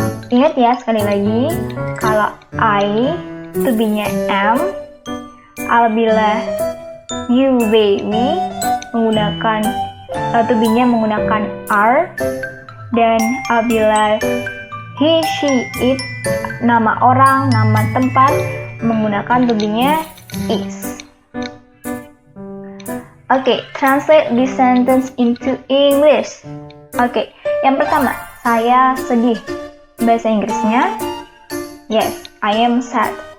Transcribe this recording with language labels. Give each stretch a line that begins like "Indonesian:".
Indonesian: Ingat ya, sekali lagi, kalau I, to be-nya am, apabila you, they, we, menggunakan to be-nya menggunakan are, dan apabila he, she, it, nama orang, nama tempat, menggunakan to be-nya is.
English: Oke, translate this sentence into English.
Indonesian: Oke, yang pertama, saya sedih. Bahasa Inggrisnya,
English: yes, I am sad.